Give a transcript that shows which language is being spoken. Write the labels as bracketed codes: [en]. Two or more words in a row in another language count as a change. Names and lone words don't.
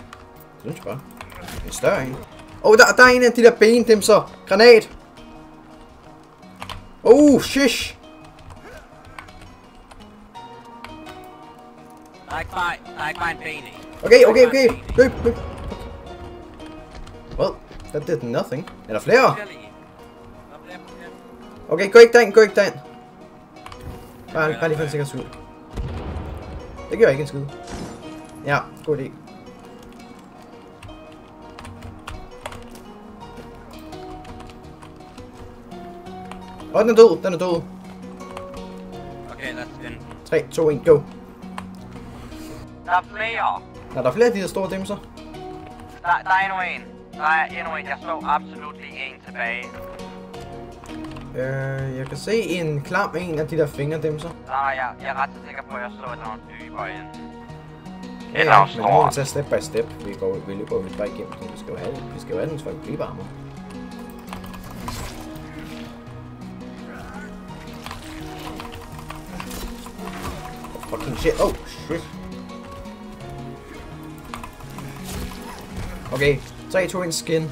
[da] Det synes jeg bare. En større en. Der er en af de der ben, dem så. Granat. Shish. Der er ikke bare en ben i. Okay. Løb. [en] Well, that did nothing. [da] Er der flere? Okay, gå ikke derind. Bare lige for en sikker skyld. Det gør ikke en skid. Ja, god idé. Den er død. [en] Okay, let's end. 3, 2, 1, go. [da] Der er flere. Er der flere af de der store dimser? Der er endnu en. Jeg så absolut lige en tilbage. Jeg kan se en klam en af de der fingerdimser. Jeg er ret sikker på, at jeg så nogle dybere ind. Ja, men nu må vi tage [en] step by step. [da] Vi løber lidt bare igennem det. Vi skal jo have den, så vi bliver varmere. [en] Fucking shit. Shit. Okay, 3, 2, 1, skin.